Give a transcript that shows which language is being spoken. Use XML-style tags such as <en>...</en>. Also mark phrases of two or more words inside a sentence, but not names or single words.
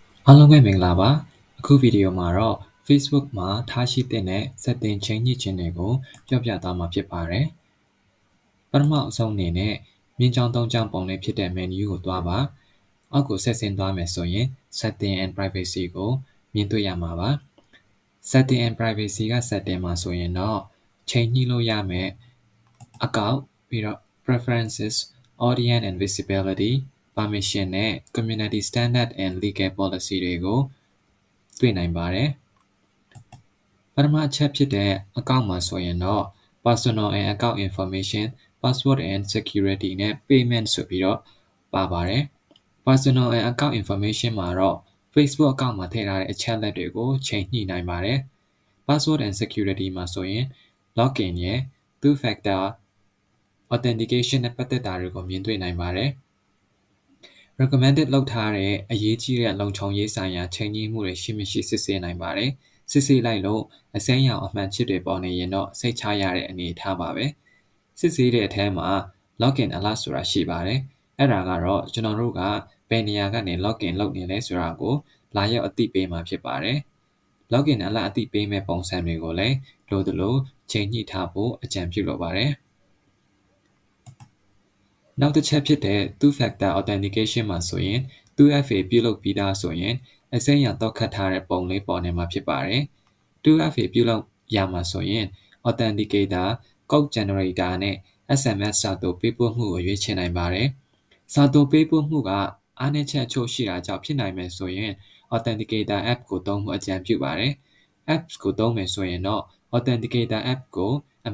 <my>အားလုံးပဲမင်္ဂလာပါအခုဗီဒီယိုမှာတော့ Facebook မှာထားရှိတဲ့ setting ချင်းညှိခြင်းတွေကိုပြောပြသွားမှာဖြစ်ပါတယ်ပထမအဆုံးအနေနဲ့မြင်းချောင်းသုံးချောင်းပုံလေးဖြစ်တဲ့ menu ကိုတွားပါအောက်ကိုဆက်ဆင်းသွားမယ်ဆိုရင်</my> <en>setting and privacy</en> <my>ကိုမြင်တွေ့ရမှာပါ</my> <en>setting and privacy</en> <my>က setting မှာဆိုရင်တော့ချိန်ညှိလို့ရမယ်အကောင့်ပြီးတော့</my> <en>preferences audience and visibility permission</en> <my>နဲ့</my> <en>community standard and legal policy</en> <my>တွေကိုတွေ့နိုင်ပါတယ်ပထမအချက်ဖြစ်တဲ့အကောင့်မှာဆိုရင်တော့</my> <en>personal and account information password and security</en> <my>နဲ့ payment ဆိုပြီးတော့ပါပါတယ်</my> <en>personal and account information</en> <my>မှာတော့ Facebook အကောင့်မှာထည့်ထားတဲ့အချက်အလက်တွေကိုချိန်ညှိနိုင်ပါတယ်</my> <en>password and security</en> <my>မှာဆိုရင် login ရဲ့</my> <en>two factor authentication</en> <my>နဲ့ပတ်သက်တာတွေကိုမြင်တွေ့နိုင်ပါတယ် recommended လုပ်ထားတဲ့အရေးကြီးတဲ့လုံခြုံရေးဆိုင်ရာချိန်ညှိမှု တွေရှိမရှိစစ်ဆေးနိုင်ပါတယ်စစ်ဆေးလိုက်လို့အစိမ်းရောင်အမှန်ချစ်တွေပေါ်နေရင်တော့စိတ်ချရတဲ့အနေအထားပါပဲစစ်ဆေးတဲ့အထဲမှာ</my> <en>login alert</en> <my>ဆိုတာရှိပါတယ်အဲ့ဒါကတော့ကျွန်တော်တို့ကဘယ်နေရာကနေ login လုပ်နေလဲဆိုတာကိုလာရောက်အသိပေးမှာဖြစ်ပါတယ်</my> <en>login alert</en> <my>အသိပေးမဲ့ပုံစံတွေကိုလည်းလိုသလိုချိန်ညှိထားဖို့အကြံပြုလိုပါတယ် နောက်တစ်ချက်ဖြစ်တဲ့</my> <en>two factor authentication</en> <my>မှာဆိုရင် 2FA ပြုလုပ်ပြီးသားဆိုရင်အစိမ်းရောင်တောက်ခတ်ထားတဲ့ပုံလေးပေါ်နေမှာဖြစ်ပါတယ် 2FA ပြုလုပ်ရမှာဆိုရင်</my> <en>authenticator code generator</en> <my>နဲ့ SMS စာသို့ပေးပို့မှုကိုရွေးချယ် နိုင်ပါတယ်စာသို့ပေးပို့မှုကအားနည်းချက်အချို့ရှိတာကြောင့်ဖြစ်နိုင်မယ်ဆိုရင်</my> <en>authenticator app</en> <my>ကိုသုံးဖို့အကြံပြုပါတယ် apps ကိုသုံးမယ်ဆိုရင်တော့</my> <en>authenticator app</en> <my>ကိုအ</my>